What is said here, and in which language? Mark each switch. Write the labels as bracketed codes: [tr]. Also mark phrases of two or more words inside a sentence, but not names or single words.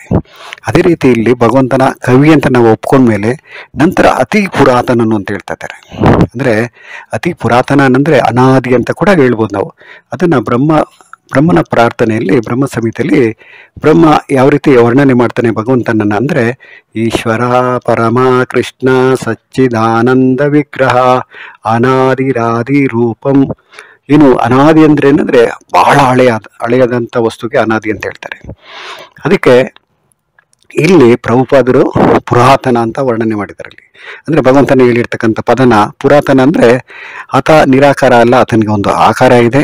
[kn] ಅದೇ ರೀತಿ ಇಲ್ಲಿ ಭಗವಂತನ ಕವಿ ಅಂತ ನಾವು ಒಪ್ಕೊಂಡ್ಮೇಲೆ ನಂತರ ಅತಿ ಪುರಾತನನು ಅಂತ ಹೇಳ್ತಾ ಇದ್ದಾರೆ. ಅಂದರೆ ಅತಿ ಪುರಾತನ ಅಂದರೆ ಅನಾದಿ ಅಂತ ಕೂಡ ಹೇಳ್ಬೋದು ನಾವು. ಅದನ್ನು ಬ್ರಹ್ಮನ ಪ್ರಾರ್ಥನೆಯಲ್ಲಿ, ಬ್ರಹ್ಮ ಸಮಿತಿಯಲ್ಲಿ ಬ್ರಹ್ಮ ಯಾವ ರೀತಿ ವರ್ಣನೆ ಮಾಡ್ತಾನೆ ಭಗವಂತನನ್ನ ಅಂದರೆ, [sa] ಈಶ್ವರ ಪರಮ ಕೃಷ್ಣ ಸಚ್ಚಿದಾನಂದ ವಿಗ್ರಹ ಅನಾದಿರಾದಿ ರೂಪಂ. [kn] ಏನು ಅನಾದಿ ಅಂದ್ರೆ ಏನಂದ್ರೆ ಬಹಳ ಹಳೆಯದಂಥ ವಸ್ತುಗೆ ಅನಾದಿ ಅಂತ ಹೇಳ್ತಾರೆ. ಅದಕ್ಕೆ ಇಲ್ಲಿ ಪ್ರಭುಪಾದರು ಪುರಾತನ ಅಂತ ವರ್ಣನೆ ಮಾಡಿದ್ದಾರೆ. ಇಲ್ಲಿ ಅಂದರೆ ಭಗವಂತನ ಹೇಳಿರ್ತಕ್ಕಂಥ ಪದನ ಪುರಾತನ ಅಂದರೆ ಆತ ನಿರಾಕಾರ ಅಲ್ಲ, ಆತನಿಗೆ ಒಂದು ಆಕಾರ ಇದೆ.